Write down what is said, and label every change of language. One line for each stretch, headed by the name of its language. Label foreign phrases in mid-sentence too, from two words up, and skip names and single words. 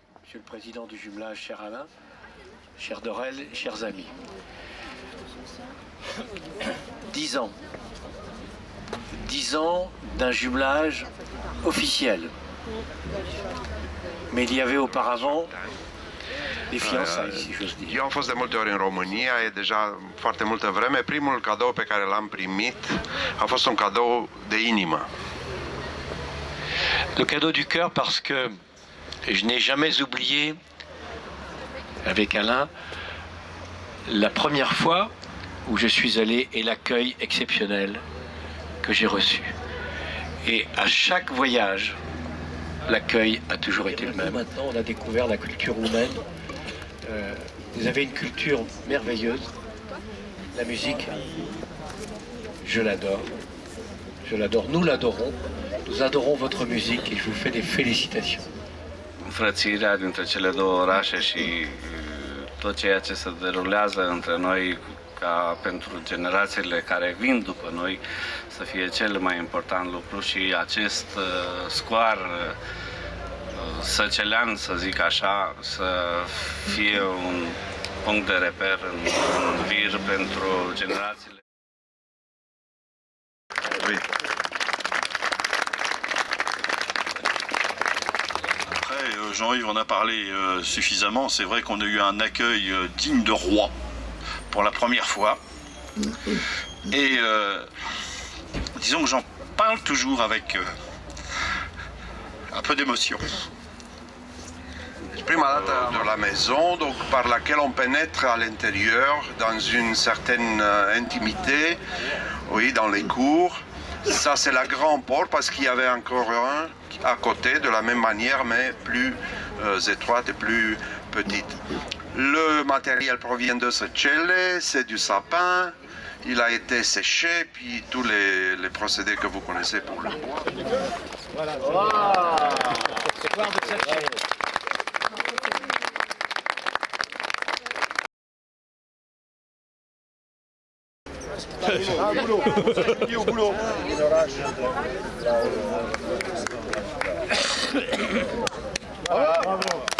French: Monsieur le Président du jumelage, cher Alain, cher Dorel, chers amis. 10 ans. 10 ans d'un jumelage officiel. Mais il y avait auparavant des fiançailles, si j'ose dire.
Romanian: Eu am fost de multe ori în România, e deja foarte multă vreme. Primul cadou pe care l-am primit a fost un cadou de inimă.
French: Le cadeau du cœur parce que je n'ai jamais oublié, avec Alain, la première fois où je suis allé et l'accueil exceptionnel que j'ai reçu. Et à chaque voyage, l'accueil a toujours été le même. Maintenant, on a découvert la culture roumaine. Vous avez une culture merveilleuse. La musique, je l'adore. Je l'adore. Nous l'adorons. Nous adorons votre musique et je vous fais des félicitations.
Romanian: Frățirea dintre cele două orașe și tot ceea ce se derulează între noi ca pentru generațiile care vin după noi să fie cel mai important lucru și acest scoar săcelean, să zic așa, să fie un punct de reper în vir pentru generațiile.
French: Jean-Yves en a parlé suffisamment. C'est vrai qu'on a eu un accueil digne de roi pour la première fois. Et disons que j'en parle toujours avec un peu d'émotion.
Romanian: Prima dată
French: de la maison, donc par laquelle on pénètre à l'intérieur dans une certaine intimité, oui, dans les cours. Ça c'est la grande porte parce qu'il y avait encore un à côté de la même manière mais plus étroite et plus petite. Le matériel provient de Săcele, c'est du sapin, il a été séché, puis tous les procédés que vous connaissez pour le bois. Voilà. Au boulot. Bravo.